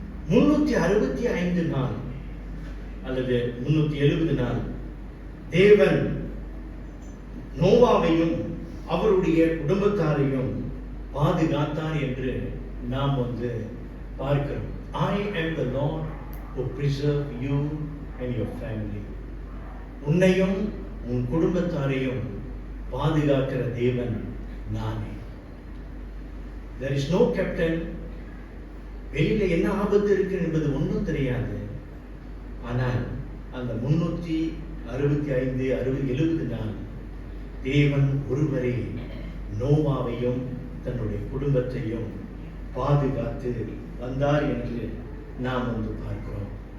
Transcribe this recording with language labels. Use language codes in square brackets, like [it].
[ta] 365 நாள் அல்லது 370 நாள் தேவன் நோவாவையும் அவருடைய குடும்பத்தாரையும் பாதுகாத்தார் என்று நாம் பார்க்கிறோம். [en] I am the Lord who preserve you and your family. [ta] உன்னையும் உன் குடும்பத்தாரையும் பாதுகாக்கிற தேவன் நானே. [en] There is no captain. [ta] வெளியில என்ன ஆபத்து இருக்கு என்பது ஒன்றும் தெரியாது. ஆனால் அந்த 365 70 நாள் தேவன் ஒருவரே நோவாவையும் தன்னுடைய குடும்பத்தையும் பாதுகாத்து வந்தார் என்று நாம் பார்க்கிறோம்.